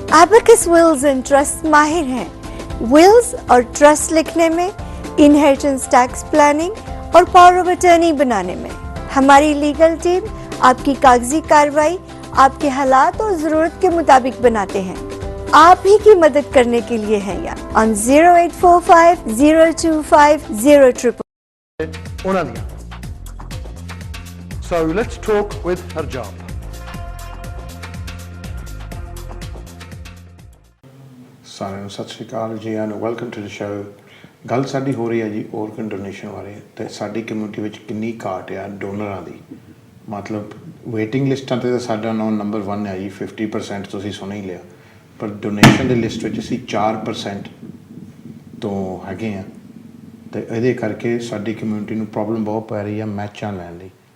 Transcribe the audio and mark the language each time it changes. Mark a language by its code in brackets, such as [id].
[hi] Abacus Wills and trust माहिर हैं। Wills और ट्रस्ट लिखने में, इनहेरिटेंस टैक्स प्लानिंग और पावर ऑफ अटर्नी बनाने में। हमारी लीगल टीम आपकी कागजी कार्रवाई आपके हालात और जरूरत के मुताबिक बनाते हैं। आप ही की मदद करने के लिए है यहाँ on 0845 025 000. [en] Anaya. So let's talk with Harjap. [pa] ਸਾਰਿਆਂ ਨੂੰ ਸਤਿ ਸ਼੍ਰੀ ਅਕਾਲ ਜੀ [en] And welcome to the show. [pa] ਗੱਲ ਸਾਡੀ ਹੋ ਰਹੀ ਹੈ ਜੀ ਔਰਗਨ ਡੋਨੇਸ਼ਨ ਬਾਰੇ ਤੇ ਸਾਡੀ ਕਮਿਊਨਿਟੀ ਵਿੱਚ ਕਿੰਨੀ ਘਾਟ ਆ ਡੋਨਰਾਂ ਦੀ। ਮਤਲਬ ਵੇਟਿੰਗ ਲਿਸਟਾਂ ਤੇ ਤਾਂ ਸਾਡਾ ਨਾਮ ਨੰਬਰ 1 ਹੈ ਜੀ, 50% ਤੁਸੀਂ ਸੁਣ ਹੀ ਲਿਆ, ਪਰ ਡੋਨੇਸ਼ਨ ਦੀ ਲਿਸਟ ਵਿੱਚ ਅਸੀਂ 4% ਤੋਂ ਹੈਗੇ ਆ ਤੇ ਇਹਦੇ ਕਰਕੇ ਸਾਡੀ ਕਮਿਊਨਿਟੀ ਨੂੰ ਪ੍ਰੋਬਲਮ ਬਹੁਤ ਪੈ ਰਹੀ ਆ ਮੈਚਾਂ ਲੈਣ ਲਈ।